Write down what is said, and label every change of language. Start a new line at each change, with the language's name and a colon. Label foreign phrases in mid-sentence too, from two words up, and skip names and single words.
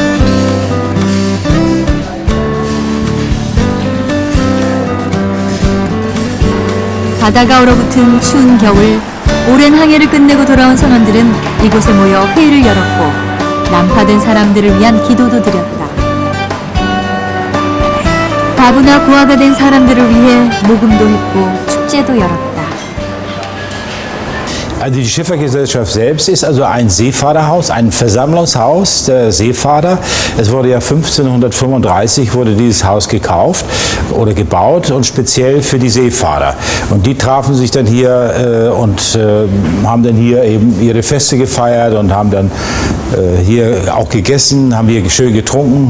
Korean: 바다가 얼어붙은 추운 겨울, 오랜 항해를 끝내고 돌아온 선원들은 이곳에 모여 회의를 열었고 난파된 사람들을 위한 기도도 드렸다. 과부나 고아가 된 사람들을 위해 모금도 했고 축제도 열었다.
German: Also die Schiffergesellschaft selbst ist also ein Seefahrerhaus, ein Versammlungshaus der Seefahrer. Es wurde ja 1535 wurde dieses Haus gekauft oder gebaut und speziell für die Seefahrer. Und die trafen sich dann hier und haben dann hier eben ihre Feste gefeiert und haben dann hier auch gegessen, haben hier schön getrunken.